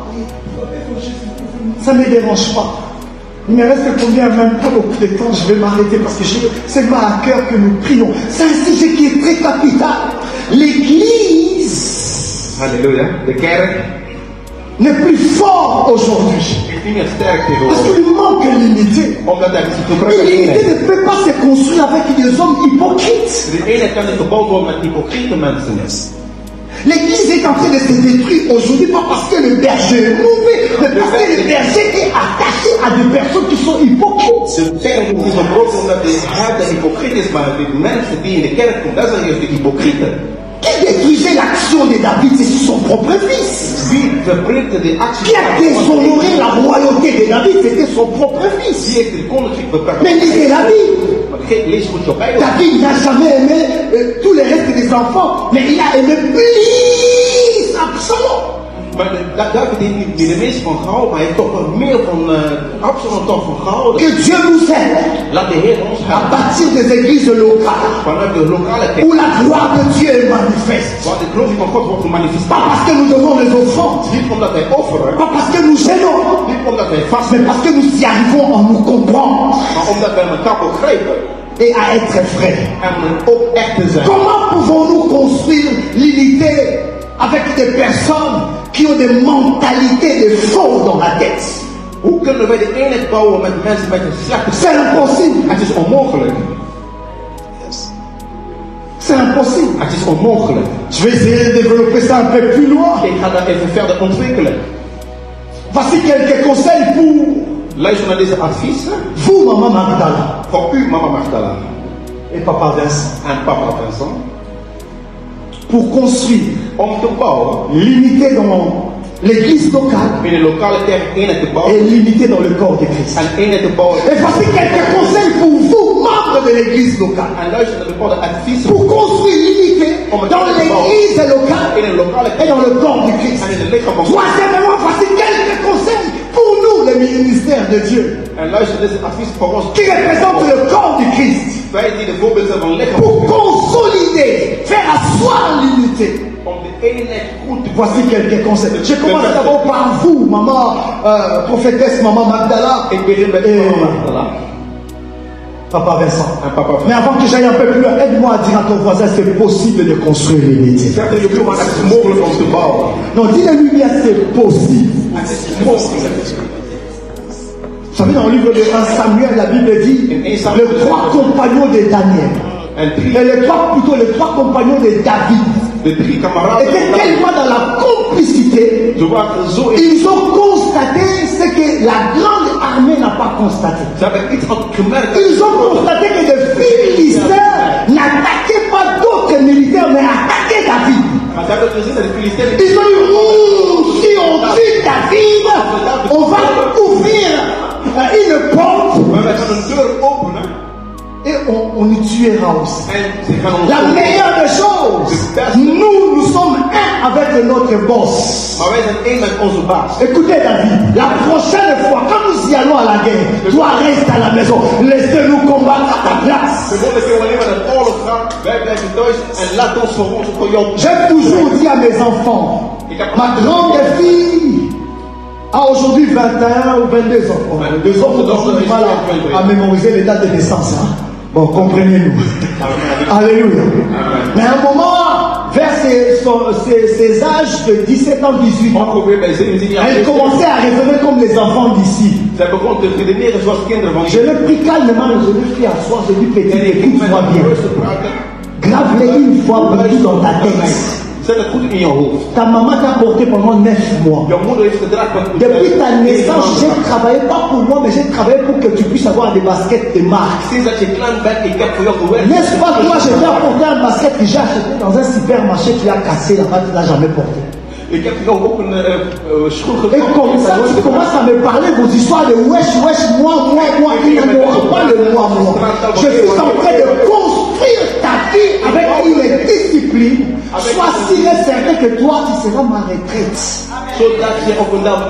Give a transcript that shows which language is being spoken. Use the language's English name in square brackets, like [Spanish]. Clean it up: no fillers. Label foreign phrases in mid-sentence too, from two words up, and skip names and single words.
[French] Ça ne me dérange pas. Il me reste combien, même pas beaucoup de temps, je vais m'arrêter parce que c'est pas à cœur que nous prions. C'est un sujet qui est très capital. L'Église, [Dutch] Halleluja. De kerk [French] n'est plus fort aujourd'hui. [Dutch] is niet meer sterk [French] Parce [Dutch] tegenwoordig. [French] qu'il manque l'unité. [Dutch] Omdat er een gebrek [French] Et [Dutch] aan [French] l'unité [Dutch] eenheid. [French] ne peut pas se construire avec des hommes hypocrites. [Dutch] De eenheid kan niet gebouwd worden met hypocriete mensen. [French] L'Église est en train de se détruire aujourd'hui, pas parce que le berger est mauvais, mais parce que le berger est attaché à des personnes qui sont hypocrites. [Dutch] De kerk is gebroken omdat de hart hypocriet is, maar de mensen die in de kerk komen, dat zijn juist de hypocrieten. [French] Qui détruisait l'action de David, c'est son propre fils. [Dutch] Wie verbreekt de actie [French] Qui a déshonoré la royauté de David, c'était son propre fils. [Dutch] Die heeft de koninkrijk beperkt. [French] Mais lisez la Bible. [Dutch] Maar lees goed je Bijbel. [French] David n'a jamais aimé tous les restes des enfants, mais il a aimé plus Absalom. [Dutch] Maar David heeft niet de meeste van gehouden, maar hij heeft toch wel meer van Absalom toch van gehouden. [French] Que Dieu nous aide [Dutch] Laat de Heer ons [French] à [Dutch] gaan [French] partir des églises locales [Dutch] vanuit de lokale [French] où [Dutch] kerk, [French] la gloire de Dieu est manifeste. [Dutch] waar de glorie van God wordt [French] Pas [Dutch] gemanifesteerd. [French] parce que nous donnons les offrandes, [Dutch] Niet omdat wij offeren, [French] pas parce que nous gênons, [Dutch] niet omdat wij [French] mais [Dutch] vasten, [French] parce que nous y arrivons en nous comprendre [Dutch] maar omdat wij elkaar begrijpen [French] et à être frères. [Dutch] en ook echt te zijn. [French] Comment pouvons-nous construire l'unité avec des personnes qui ont des mentalités de faux dans la tête? [Dutch] Hoe kunnen wij de eenheid bouwen met mensen met een slechte [French] C'est impossible. [Dutch] Het is onmogelijk. [French] C'est impossible. [Dutch] Het is onmogelijk. [French] Je vais essayer de développer ça un peu plus loin. [Dutch] Ik ga dat even verder ontwikkelen. [French] Voici quelques conseils pour [Dutch] Luister naar deze adviezen [French] vous, maman Magdala [Dutch] voor u, mama Magdala [French] et papa Vincent, [Dutch] en papa Vincent. [French] pour construire [Dutch] Om te bouwen, [French] l'unité dans l'église locale [Dutch] in de lokale kerk eenheid te [French] et [Dutch] bouwen [French] l'unité dans le corps de Christ. [Dutch] en eenheid te bouwen. [French] Et voici quelques conseils pour vous, membres de l'église locale, [Dutch] En luister naar bepaalde adviezen [French] pour construire l'unité dans l'église locale [Dutch] in een lokale [French] et [Dutch] kerk [French] dans le corps de Christ. [Dutch] en in het lichaam van God. [French] Troisièmement, voici quelques conseils pour nous, les ministères de Dieu, [Dutch] En luister naar deze adviezen voor ons. [French] qui représentent le corps de Christ, [Dutch] Wij die de voorbeeld zijn van het lichaam [French] pour [Dutch] van God. [French] consolider, faire asseoir l'unité. [Dutch] Om de eenheid goed te [French] Voici quelques conseils. Je commence d'abord par vous, maman, prophétesse, maman Magdala [Dutch] Ik begin met [French] et [Dutch] mama Magdala [French] papa Vincent. [Dutch] en papa [French] Mais [Dutch] Vincent. [French] avant que j'aille un peu plus loin, aide-moi à dire à ton voisin, c'est possible de construire l'unité. [Dutch] Zeg tegen je buurman, het is mogelijk om te bouwen. [French] Non, dis-le-lui bien, c'est possible. [Dutch] Het is mogelijk. [French] Vous savez, dans le livre de 1 Samuel, la Bible dit les trois compagnons de Daniel, [Dutch] En [French] et les trois compagnons de David [Dutch] de drie kameraden [French] étaient tellement dans la complicité, [Dutch] ze waren zo in. [French] ils ont constaté ce que la grande armée n'a pas constaté. [Dutch] Ze hebben iets gemerkt. [French] Ils ont constaté que les Philistins n'attaquaient pas d'autres militaires, mais attaquaient David. [Dutch] Maar ze hebben gezien dat de Filistijnen. [French] Ils ont dit, si on tue David, on va ouvrir une porte [Dutch] Maar wij gaan een deur openen [French] et on nous tuera aussi. [Dutch] en ze gaan ons. [French] La meilleure des choses, nous sommes un avec notre boss. [Dutch] Maar wij zijn één met onze baas. [French] Écoutez David, la prochaine fois, quand nous y allons à la guerre, toi reste à la maison, laissez-nous combattre à ta place. [Dutch] De volgende keer wanneer we naar de oorlog gaan, wij blijven thuis en laat ons voor ons voor jou. [French] J'ai toujours dit à mes enfants, ma grande fille a aujourd'hui 21 ou 22 ans. Bon, les deux autres ont du mal à mémoriser les dates de naissance. Hein? Bon, comprenez-nous. Alléluia. Mais à un moment, vers ses âges de 17 ans, 18 ans, [Dutch] Ongeveer bij 17 jaar. [French] elle commençait à raisonner comme les enfants d'ici. [Dutch] Zij begon te redeneren zoals kinderen van [French] Je l'ai pris calmement, je l'ai pris à soir, je lui ai dit, petit, écoute-moi bien. [Dutch] rustig praten. [French] Grave-les une fois partout dans ta tête. [Dutch] Zet het goed in je hoofd. [French] Ta maman t'a porté pendant 9 mois. [Dutch] Jouw moeder heeft gedragen. [French] Depuis ta naissance, j'ai travaillé pas pour moi, mais j'ai travaillé pour que tu puisses avoir des baskets de marque. [Dutch] Sinds dat je klein bent, ik heb voor jou gewerkt. [French] N'est-ce pas, toi, je t'ai apporté un basket que j'ai acheté dans un supermarché, tu as cassé là-bas, tu ne l'as jamais porté. [Dutch] Ik heb jou ook een schoen [French] Et [Dutch] gekocht. [French] comme ça, tu commences à me parler vos histoires de wesh, wesh, moi. Il n'y aura pas le moi. Je suis en train de construire ta vie avec une discipline. Sois sûr et certain que toi, tu seras ma retraite. [Dutch] Zodat je op een dag